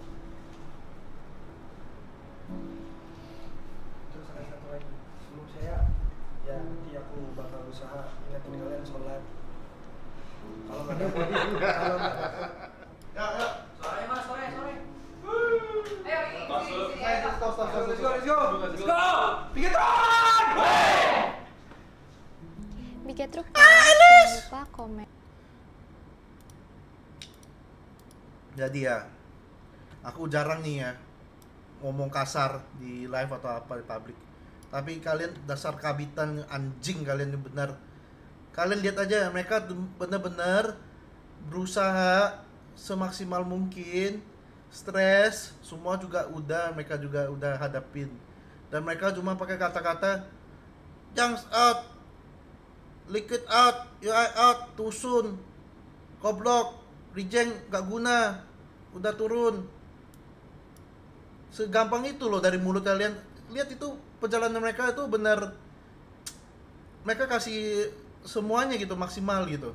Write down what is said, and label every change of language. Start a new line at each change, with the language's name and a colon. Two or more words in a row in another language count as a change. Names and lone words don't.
Indonesian: Terus ada satu lagi, sebelum saya ya nanti aku bakal usaha ingetin kalian sholat. Kalau nggak kalau nggak ya sore mas sore ayo
English: let's go
Indonesian: Bigetruk jangan lupa komen. Jadi ya, aku jarang nih ya ngomong kasar di live atau apa di publik. Tapi kalian dasar kabitan anjing kalian ini benar. Kalian lihat aja mereka benar-benar berusaha semaksimal mungkin. Stres, semua juga mereka juga udah hadapin. Dan mereka cuma pakai kata-kata
English: Junks out, liquid out, UI out,
Indonesian: tusun, goblok, reject gak guna, udah turun. Segampang itu loh dari mulut kalian. Lihat itu perjalanan mereka itu benar, mereka kasih semuanya gitu maksimal gitu.